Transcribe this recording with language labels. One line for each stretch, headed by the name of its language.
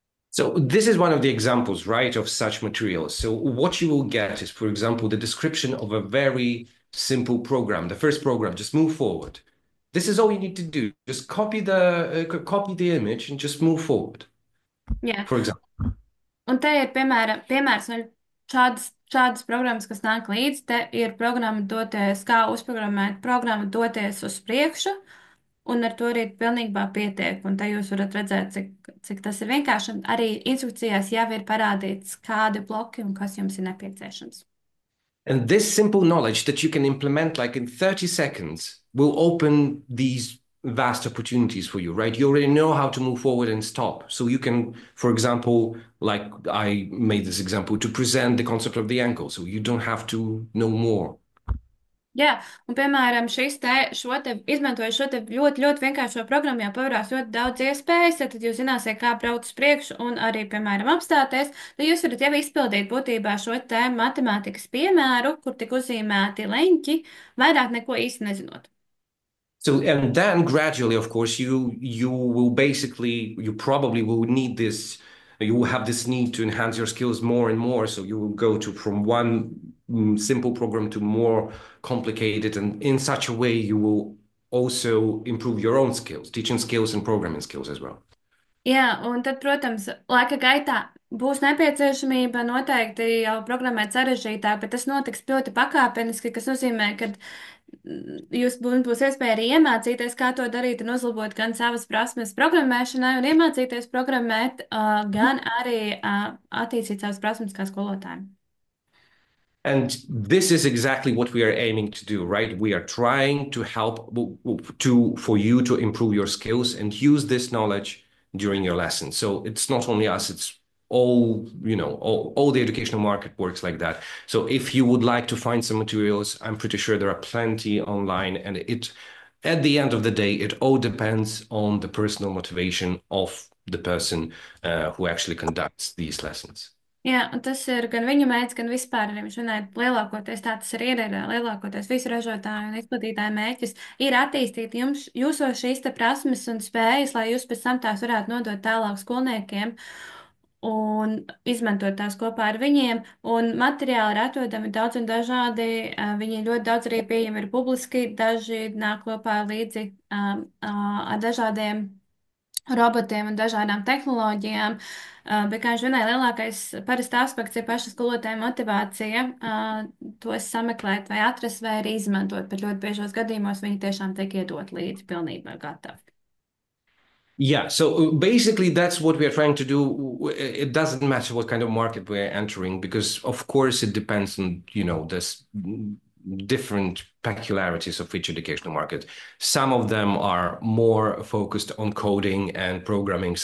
English: So this is one of the examples, right, of such materials. So what you will get is, for example, the description of a very simple program. The first program, just move forward. This is all you need to do. Just copy the image and just move forward.
Latvian: Jā.
English: For example.
Latvian: Un te ir piemērs no šādas programmas, kas nāk līdzi. Te ir programma doties, kā uzprogrammēt programmu doties uz priekšu, un ar to arī pilnībā pietiek. Un te jūs varat redzēt, cik tas ir vienkārši. Un arī instrukcijās jau ir parādīts, kādi bloki un kas jums ir nepieciešams.
English: And this simple knowledge that you can implement like in 30 seconds will open these vast opportunities for you, right? You already know how to move forward and stop. So you can, for example, like I made this example, to present the concept of the ankle. So you don't have to know more.
Latvian: Jā, un piemēram, izmantojot šo te ļoti, ļoti vienkāršo programmu, jau pavērās ļoti daudz iespējas, tad jūs zināsiet, kā braukt uz priekšu un arī, piemēram, apstāties, tad jūs varat jau izpildīt būtībā šo te matemātikas piemēru, kur tik uzzīmēti leņķi, vairāk neko īsti nezinot.
English: So, and then gradually, of course, you will basically, you probably will need this, you will have this need to enhance your skills more and more. So you will go to from one simple program to more complicated, and in such a way, you will also improve your own skills, teaching skills and programming skills as well.
Latvian: Jā, un tad, protams, laika gaitā būs nepieciešamība noteikti jau programmēt sarežģītāk, bet tas notiks ļoti pakāpeniski, kas nozīmē, ka būs iespēja arī iemācīties, kā to darīt un uzlabot gan savas prasmes programmēšanai un iemācīties programmēt, gan arī attīstīt savas prasmes kā skolotājiem.
English: And this is exactly what we are aiming to do, right? We are trying to help to for you to improve your skills and use this knowledge during your lessons. So it's not only us, it's all, all the educational market works like that. So if you would like to find some materials, I'm pretty sure there are plenty online, and at the end of the day, it all depends on the personal motivation of the person who actually conducts these lessons.
Latvian: Jā, un tas ir gan viņa mērķis, gan vispār arī viņš runāja, lielākoties tā tas arī ir, lielākoties visu ražotāju un izplatītāju mērķis ir attīstīt jūsos šīs te prasmes un spējas, lai jūs pēc tam tās varētu nodot tālāk skolniekiem un izmantot tās kopā ar viņiem. Un materiāli ir atrodami daudz un dažādi, viņi ļoti daudz arī pieejami ir publiski, daži nāk kopā līdzi ar dažādiem robotiem un dažādām tehnoloģijām. Bet, kā viņš minēja, lielākais parasti aspekts ir paša skolotāja motivācija, tos sameklēt vai atrast vai arī izmantot, bet ļoti biežos gadījumos viņi tiešām tiek iedot līdzi pilnībā gatavi.
English: Yeah, so basically that's what we are trying to do. It doesn't matter what kind of market we're entering because of course it depends on, this different peculiarities of each educational market. Some of them are more focused on coding and programming.